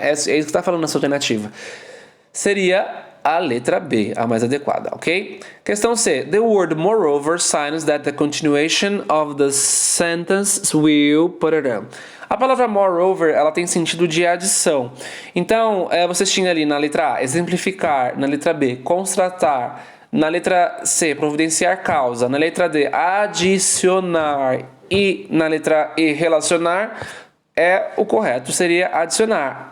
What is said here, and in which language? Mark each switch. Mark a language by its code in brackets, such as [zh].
[pt] É isso que está falando nessa alternativa. Seria a letra B, a mais adequada, ok? Questão C. [en] The word moreover signs that the continuation of the sentence will... [pt] A palavra moreover, ela tem sentido de adição. Então, vocês tinham ali na letra A, exemplificar, na letra B, constatar, na letra C, providenciar causa, na letra D, adicionar e na letra E, relacionar, o correto seria adicionar.